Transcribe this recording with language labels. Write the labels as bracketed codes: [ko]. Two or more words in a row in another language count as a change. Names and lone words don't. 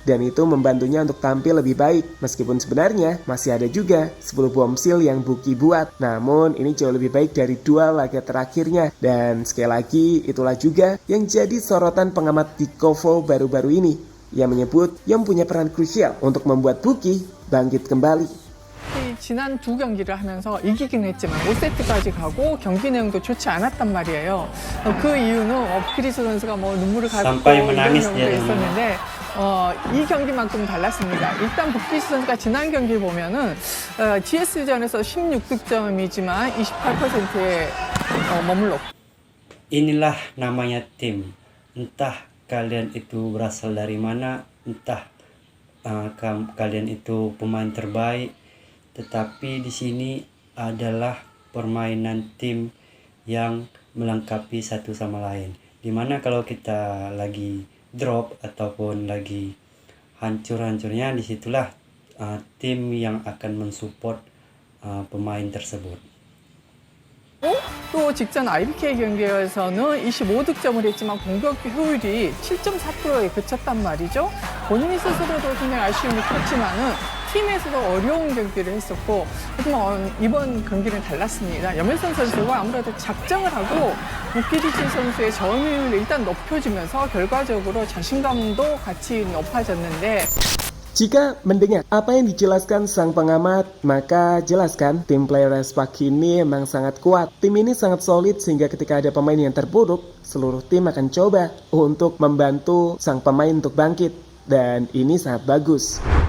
[id] dan itu membantunya untuk tampil lebih baik. Meskipun sebenarnya masih ada juga 10 bomsil yang Buki buat, namun ini jauh lebih baik dari 2 laga terakhirnya. Dan sekali lagi itulah juga yang jadi sorotan pengamat di Kovo baru-baru ini, yang menyebut yang punya peran krusial untuk membuat Buki bangkit kembali. [ko] 지난 두 경기를 하면서 이기긴 했지만 5세트까지 가고 경기 내용도 좋지 않았단 말이에요. 그 이유는 크리스 선수가 뭐 눈물을 가지고 이런 경우도 있었는데 이 경기만큼 달랐습니다. 일단 부키시 선수가 지난 경기 보면은 GS전에서 16득점이지만 28%에 머물렀고. [id] Inilah namanya tim. Entah kalian itu berasal dari mana, entah kalian itu pemain terbaik, tetapi di sini adalah permainan tim yang melengkapi satu sama lain. Dimana kalau kita lagi drop ataupun lagi hancur-hancurnya, disitulah tim yang akan mensupport pemain tersebut. [ko] 또 직전 IBK 경기에서는 25득점을 했지만 공격 효율이 7.4%에 그쳤단 말이죠. 본인 스스로도 굉장히 아쉬움이 컸지만은 팀에서도 어려운 경기를 했었고, 하지만 이번 경기는 달랐습니다. 염일선 선수가 아무래도 작정을 하고 부키리치 선수의 점유율을 일단 높여주면서 결과적으로 자신감도 같이 높아졌는데. [id] Jika mendengar apa yang dijelaskan sang pengamat, maka jelaskan tim Players Park ini memang sangat kuat. Tim ini sangat solid sehingga ketika ada pemain yang terburuk, seluruh tim akan coba untuk membantu sang pemain untuk bangkit. Dan ini sangat bagus.